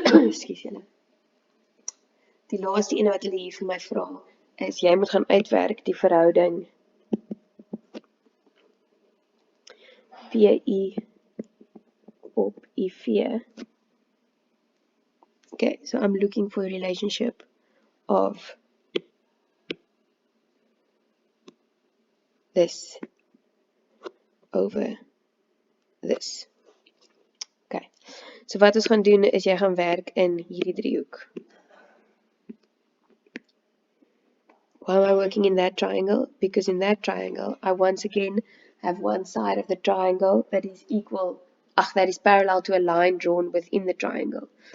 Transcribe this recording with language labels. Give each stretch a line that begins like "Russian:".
Afrikaans: Ekskuus julle. Die laaste ene wat hulle hier vir my vra, is jy moet gaan uitwerk die verhouding PI op IV.
English: Okay, so I'm looking for a relationship of this over this.
Afrikaans: Okay, so wat ons gaan doen is jy gaan werk in hierdie driehoek.
English: Why am I working in that triangle? Because in that triangle, I once again have one side of the triangle that is that is parallel to a line drawn within the triangle.